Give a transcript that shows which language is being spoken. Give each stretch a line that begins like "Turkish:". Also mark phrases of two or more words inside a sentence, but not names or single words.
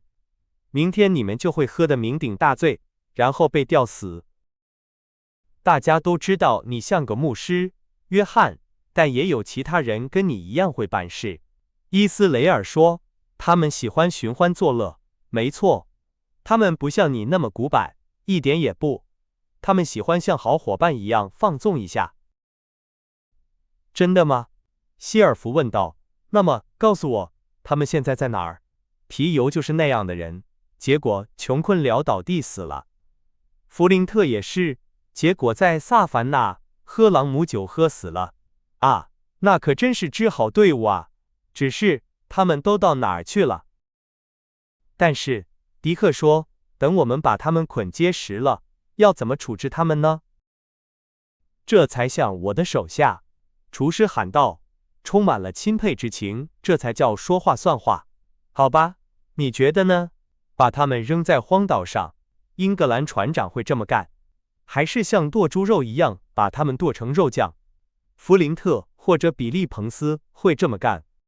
Chinese: 明天你們就會喝得酩酊大醉，然後被吊死。大家都知道你像個牧師，約翰，但也有其他人跟你一樣會辦事。伊斯雷爾說，他們喜歡尋歡作樂。沒錯，他們不像你那麼古板，一點也不。他們喜歡像好夥伴一樣放縱一下。真的嗎？希爾弗問道。那麼，告訴我，他們現在在哪兒？皮尤就是那樣的人，結果窮困潦倒地死了。弗林特也是，結果在薩凡納喝朗姆酒喝死了。啊，那可真是支好隊伍啊！只是他們都到哪兒去了？但是迪克說，等我們把他們捆結實了，要怎麼處置他們呢？這才像我的手下，廚師喊道，充滿了欽佩之情，這才叫說話算話。好吧，你覺得呢？把他們扔在荒島上，英格蘭船長會這麼幹，還是像剁豬肉一樣把他們剁成肉醬？弗林特或者比利彭斯會這麼幹。